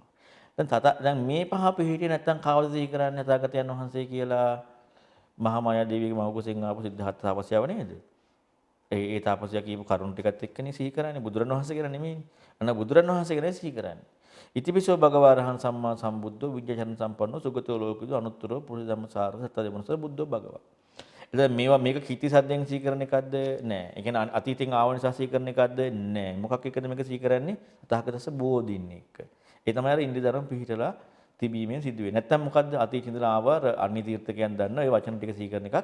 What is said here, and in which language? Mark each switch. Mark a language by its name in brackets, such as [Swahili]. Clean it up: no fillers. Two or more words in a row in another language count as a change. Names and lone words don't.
[Sinhala] දැන් මේ පහ පිළිහිටියේ නැත්තම් කවුද සිහි කරන්නේ තථාගතයන් වහන්සේ කියලා? මහා මායා දේවියගේ මව කුසෙන් ආපු සිද්ධාර්ථ තාපසයව නේද? ඒ තාපසයා කියපු කරුණු ටිකත් එක්කනේ සිහි කරන්නේ. බුදුරණවහන්සේ කියලා නෙමෙයිනේ. අන්න බුදුරණවහන්සේ ගැන සිහි කරන්නේ. [Pali] ඉතිපිසෝ භගවාරහං සම්මා සම්බුද්ධෝ විඤ්ඤාචරණ සම්පන්නෝ සුගතෝ ලෝකවිදු අනුත්තරෝ පුරුෂ ධම්මසාර සත්‍යදෙමනසර බුද්ධෝ භගවා. [Sinhala] එතන මේක කීර්ති සද්දෙන් සිහි කරන එකක්ද? නෑ. ඒ කියන්නේ අතීතෙන් ආව නිසා සිහි කරන එකක්ද? නෑ. මොකක් එක්කද මේක සිහි කරන්නේ? [Pali] තථාගතස්ස බෝධින් [Sinhala] එක්ක. ඒ තමයි අර ඉන්ද්‍රිය ධර්ම පිහිටලා තිබීමෙන් සිදු වෙන්නේ. නැත්තම් මොකද්ද අතීත ඉඳලා ආව අන්‍ය තීර්ථකයන් දන්න ඒ වචන ටික සිහි කරන එකක්.